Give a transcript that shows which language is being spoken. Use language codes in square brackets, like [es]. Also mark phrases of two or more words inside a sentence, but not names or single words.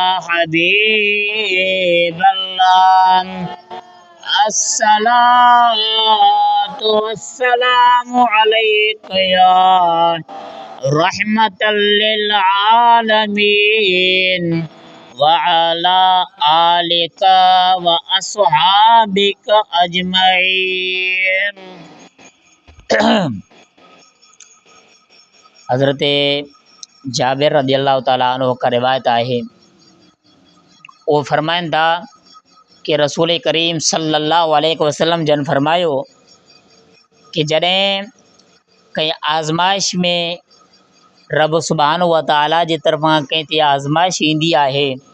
[ar] حبيب الله، الصلاة والسلام عليك يا رحمة للعالمين وعلى آلك وأصحابك أجمعين. [sd] हज़रत जाबिर [ar] رضي الله تعالى عنه [sd] का रिवायत आहे, वो फरमाइनि था कि रसूल करीम [ar] صلى الله عليه وسلم [sd] जन फरमायो कि जॾहिं कंहिं आज़माइश में रब [ar] سبحانه وتعالى [sd] जी तरफ़ां कंहिं ते आज़माइश ईंदी आहे